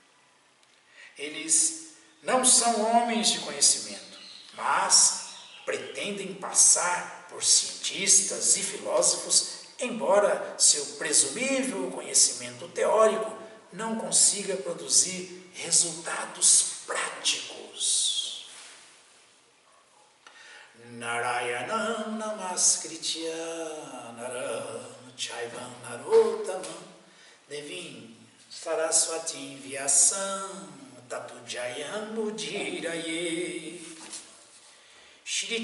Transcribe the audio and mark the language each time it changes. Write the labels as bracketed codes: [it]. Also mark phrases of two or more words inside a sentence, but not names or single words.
[pt] Eles não são homens de conhecimento, mas pretendem passar por cientistas e filósofos, embora seu presumível conhecimento teórico não consiga produzir resultados práticos. [sa] नारायणं नमस्कृत्य नरं चैवं नरोत्तमं देवीं सरस्वतीं व्यासं ततो जयं मुदीरये श्री